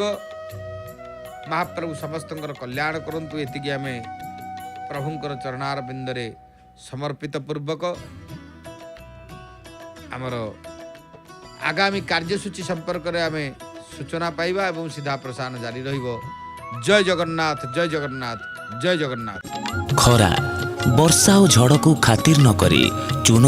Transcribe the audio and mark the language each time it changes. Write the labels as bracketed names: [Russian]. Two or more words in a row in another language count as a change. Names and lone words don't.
[Odia] ମହାପ୍ରଭୁ ସମସ୍ତଙ୍କର କଲ୍ୟାଣ କରନ୍ତୁ, ଏତିକି ଆମେ ପ୍ରଭୁଙ୍କର ଚରଣାର ବିନ୍ଦରେ ସମର୍ପିତ ପୂର୍ବକ ଆମର ଆଗାମୀ କାର୍ଯ୍ୟସୂଚୀ ସମ୍ପର୍କରେ ଆମେ ସୂଚନା ପାଇବା ଏବଂ ସିଧା ପ୍ରସାରଣ ଜାରି ରହିବ। [Hindi] जय जगन्नाथ जय जगन्नाथ जय जगन्नाथ। खरा वर्षा और झड़ को खातिर न करी चून